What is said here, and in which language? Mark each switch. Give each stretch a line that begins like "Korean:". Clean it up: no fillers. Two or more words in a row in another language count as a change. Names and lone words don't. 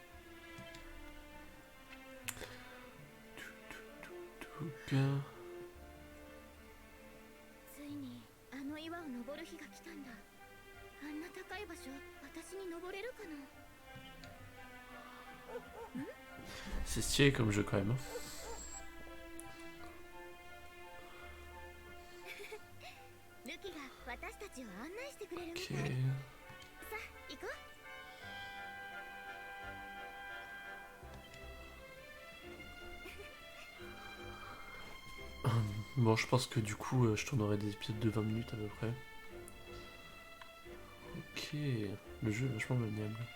Japanese: ついにあの岩を登る日が来たんだ。あんな高い場所私に登れるかな。
French: C'est stylé comme jeu quand même, hein.
Japanese: ルキが私たちを案内してくれるみたい。
French: Ok.
Japanese: さあ行こう。
French: Bon, je pense que du coup, je tournerai des épisodes de 20 minutes à peu près. Ok. Le jeu est vachement maniable.